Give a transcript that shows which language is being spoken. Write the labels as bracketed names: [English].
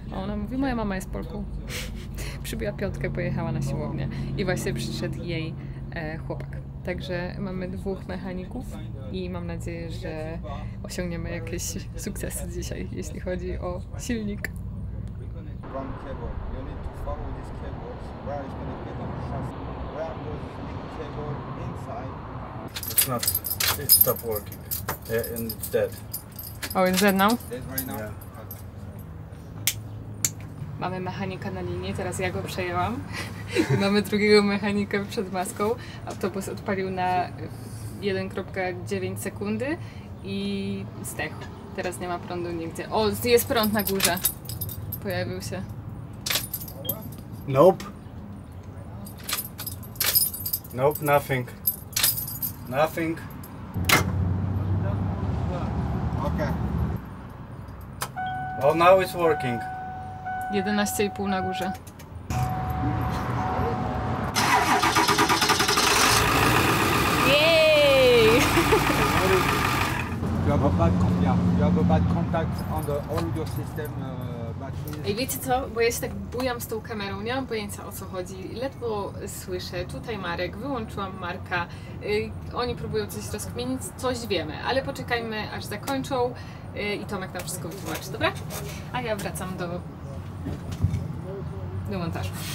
[Polish] A ona mówi, moja mama jest Polką. Przybiła piątkę, pojechała na siłownię i właśnie przyszedł jej chłopak. Także mamy 2 mechaników i mam nadzieję, że osiągniemy jakieś sukcesy dzisiaj, jeśli chodzi o silnik. [English] One cable. You need to follow these cables where it's going to be on the chassis. Where goes the cable inside. It's not. It stopped working. Yeah, and it's dead. Oh, it's dead now? There's right now. Yeah. [Polish] Mamy mechanika na linii, teraz ja go przejęłam. I mamy drugiego mechanika przed maską. Autobus odpalił na 1,9 sekundy i zdechł. Teraz nie ma prądu nigdzie. O, jest prąd na górze. Pojawił się. [English] Nope. Nope, nothing. Nothing. Okay. Oh, now it's working. [Polish] 11,5 na górze. Jej! [English] You have a bad yeah. You have a bad contact on the audio system batteries. [Polish] Ej, wiecie co? Bo ja się tak bujam z tą kamerą, nie mam pojęcia o co chodzi. Ledwo słyszę. Tutaj Marek, wyłączyłam Marka. Oni próbują coś rozkminić, coś wiemy, ale poczekajmy aż zakończą i Tomek nam wszystko wytłumaczy, dobra? A ja wracam do montażu.